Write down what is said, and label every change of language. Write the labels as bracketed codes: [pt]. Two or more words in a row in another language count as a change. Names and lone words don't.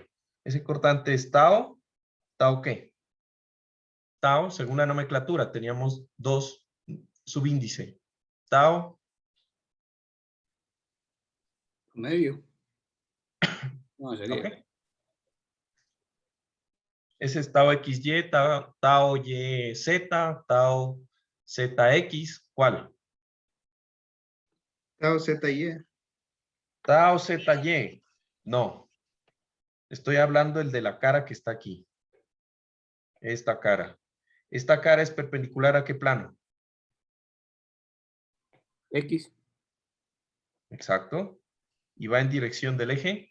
[es] Ese cortante es tau, ¿tau qué? Tau, según la nomenclatura, teníamos dos subíndices. Tau, Medio. No, sería. ok. Ese es tau XY, tau YZ, tau ZX, ¿cuál? Tau ZY. Tau ZY. No. Estoy hablando el de la cara que está aquí. Esta cara. Esta cara es perpendicular ¿a qué plano? X. Exacto. Y va en dirección del eje